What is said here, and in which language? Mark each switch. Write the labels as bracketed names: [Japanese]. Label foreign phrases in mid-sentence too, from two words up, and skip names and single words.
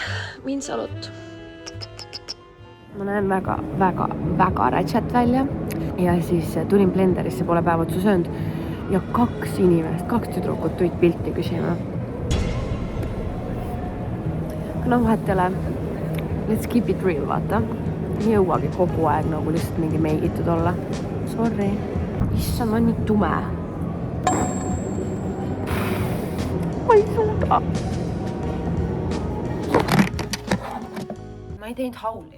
[Estonian] Min salut. Ma näen väga rätšat välja ja siis tulin blenderisse, pole päev otsu söönud ja 2 inimest, 2 tüdrukut tulid pilti küsima. No vahet ei ole. [English] Let's keep it real, [Estonian] vaata. Ei jõuagi kogu aeg nagu lihtsalt mingi meigitud olla. Sorry. Issand, on nii tume. Ma ei suuda. Ma ei teinud hauli.